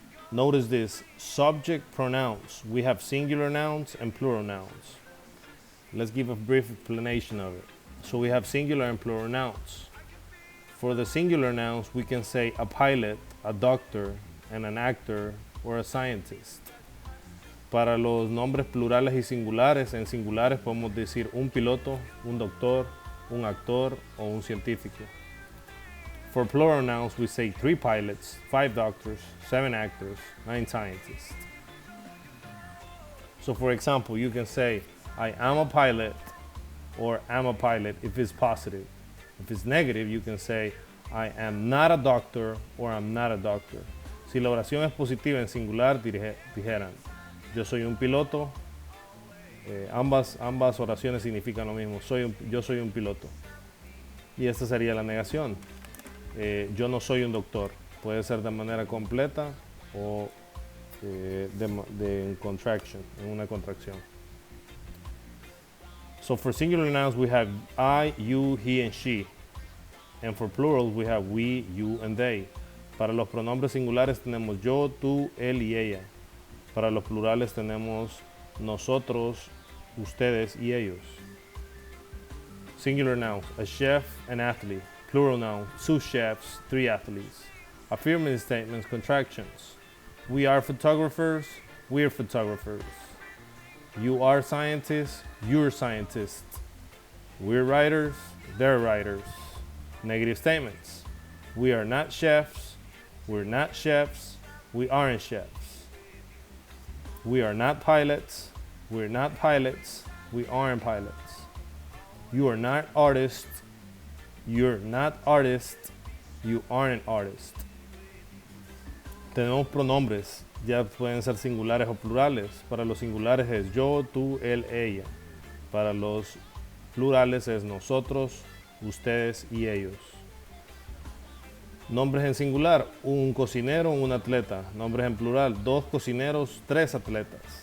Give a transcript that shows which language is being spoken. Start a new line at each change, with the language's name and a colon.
English: Notice this, subject pronouns. We have singular nouns and plural nouns. Let's give a brief explanation of it. So we have singular and plural nouns. For the singular nouns, we can say a pilot, a doctor, and an actor or a scientist.
Spanish: Para los nombres plurales y singulares, en singulares podemos decir un piloto, un doctor, un actor o un científico.
English: For plural nouns, we say 3 pilots, 5 doctors, 7 actors, 9 scientists. So for example, you can say, I am a pilot or am a pilot if it's positive. If it's negative, you can say, I am not a doctor or I'm not a doctor.
Spanish: Si la oración es positiva en singular, dijeran, yo soy un piloto. Ambas oraciones significan lo mismo. Yo soy un piloto. Y esta sería la negación. Yo no soy un doctor. Puede ser de manera completa o de contraction, en una contracción.
English: So for singular nouns, we have I, you, he, and she. And for plurals, we have we, you, and they.
Spanish: Para los pronombres singulares tenemos yo, tú, él y ella. Para los plurales tenemos nosotros, ustedes y ellos.
English: Singular nouns, a chef, an athlete. Plural nouns, 2 chefs, 3 athletes. Affirmative statements, contractions. We are photographers, we're photographers. You are scientists, you're scientists. We're writers, they're writers. Negative statements. We are not chefs, we're not chefs, we aren't chefs. We are not pilots, we're not pilots, we aren't pilots. You are not artists, you're not artists, you aren't an artist.
Spanish: Tenemos pronombres, ya pueden ser singulares o plurales. Para los singulares es yo, tú, él, ella. Para los plurales es nosotros, ustedes y ellos. Nombres en singular, un cocinero, un atleta. Nombres en plural, 2 cocineros, 3 atletas.